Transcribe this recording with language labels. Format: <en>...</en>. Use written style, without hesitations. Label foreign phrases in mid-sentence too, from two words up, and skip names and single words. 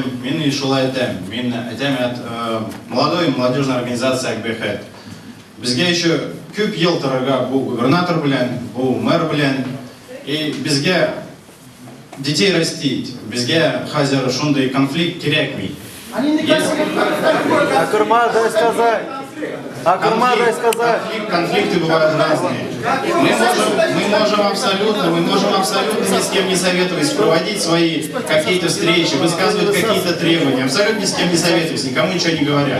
<tt>Мен шулай әйтәм. Мен әйтәм,</tt> <ru>молодежная организация АКБХ.</ru> <tt>Безгә еще күп ел торырга бу губернатор белән, бу мэр белән.</tt> <ru>И безгә детей растить.</ru> <tt>Безгә хәзер шундый конфликт кирәкми.</tt> <ru>Конфликты бывают разные. Мы можем абсолютно ни с кем не советовать, проводить свои какие-то встречи, высказывать какие-то требования, абсолютно ни с кем не советуясь, никому ничего не говоря.</ru>